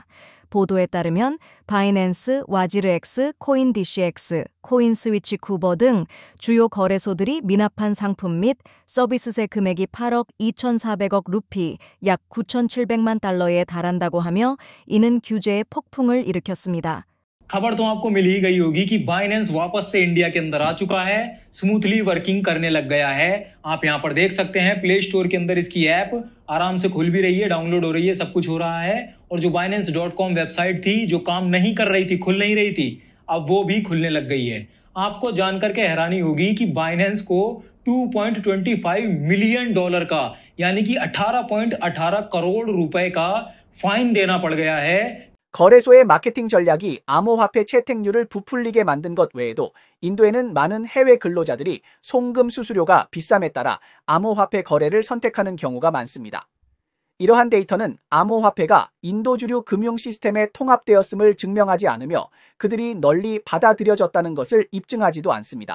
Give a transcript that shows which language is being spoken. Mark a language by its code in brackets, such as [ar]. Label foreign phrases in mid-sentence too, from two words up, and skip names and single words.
[ko] 보도에 따르면 바이낸스, 와지르엑스, 코인디시엑스, 코인스위치 쿠버 등 주요 거래소들이 미납한 상품 및 서비스세 금액이 8억 2,400억 루피, 약 9,700만 달러에 달한다고 하며 이는 규제의 폭풍을 일으켰습니다. [hi] खबर तो आपको मिल ही गई होगी कि बाइनेंस वापस से इंडिया के अंदर आ चुका है, [en] smoothly working [hi] करने लग गया है। आप यहां पर देख सकते हैं प्ले स्टोर के अंदर इसकी ऐप आराम से खुल भी रही है, डाउनलोड हो रही है, सब कुछ हो रहा है। और जो binance.com वेबसाइट थी जो काम नहीं कर रही थी, खुल नहीं रही थी, अब वो भी खुलने लग गई है। आपको जानकर के हैरानी होगी कि बाइनेंस को $2.25 मिलियन का यानी कि 18.18 करोड़ रुपए का फाइन देना पड़ गया है। [ko] 거래소의 마케팅 전략이 암호화폐 채택률을 부풀리게 만든 것 외에도 인도에는 많은 해외 근로자들이 송금 수수료가 비쌈에 따라 암호화폐 거래를 선택하는 경우가 많습니다. 이러한 데이터는 암호화폐가 인도 주류 금융 시스템에 통합되었음을 증명하지 않으며 그들이 널리 받아들여졌다는 것을 입증하지도 않습니다.